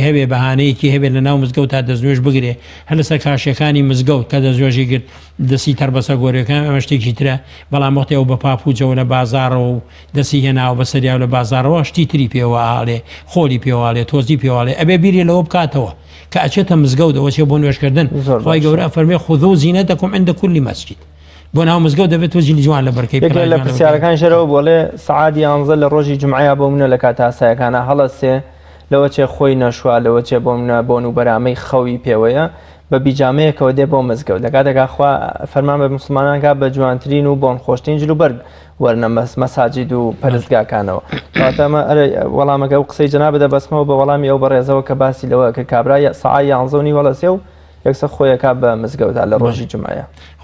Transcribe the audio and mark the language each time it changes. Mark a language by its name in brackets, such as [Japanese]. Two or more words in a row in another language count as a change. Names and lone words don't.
[Central Kurdish] هەبێ بەهانەیەکی هەبێت لە ناو مزگەوت تا دەستنوێژ بگرێ هەر لەسەر کاشەکانی مزگەوت کە دەستنوێژی گرت دەستی تەر بەسەر گۆرەکان ئەمە شتێکی ترە بەڵام وەختی ئەو بە پاپوچەوە لە بازارەوە و دەستی هێناوە بەسەریاو لە بازارەوە شتی تری پێوە ئاڵێ خۆلی پێواڵێ تۆزی پێواڵێ ئەبێ بیری لەوە بکاتەوە کە ئەچێتە مزگەوت ئەوە چێ بۆ نوێژکردن خۆی گەورە فەرمێ [Arabic] خودۆ زینەتەکم عند كل مسجد [Central Kurdish] بۆ ناو مزگەوت دەبێت تۆ جیلی جوان لە بەرکەی لە پرسیارەکان ژێرەوە بۆڵێ سەعاتی 11 لە ڕۆژی جومعەیە بۆ منە لە کاتە ئاسایەکانە هەڵەسێ لەوە چێ خۆی نەشوا لەوە چێ بۆ منە بۆن و بەرامەی خەوی پێوەیە بە بیجامەیەکەوە دێ بۆ مزگەوت لە کاتێکا خوا فەرمان بە موسڵمانانکە بە جوانترین و بۆن خۆشترین جلوبەرگ وەرنە مەساجید و پەرستگاکانەوە واتەمە وەڵامەکە و قسەی جەناب بدە بەسمەوە بە وەڵامی ئەو بەڕێزەوە کە باسی لەوە کە کابرا سەعای 11 وەڵەسێ و یەکسەر خۆیەکە بە مزگەوتە لە ڕۆژی جومعەیە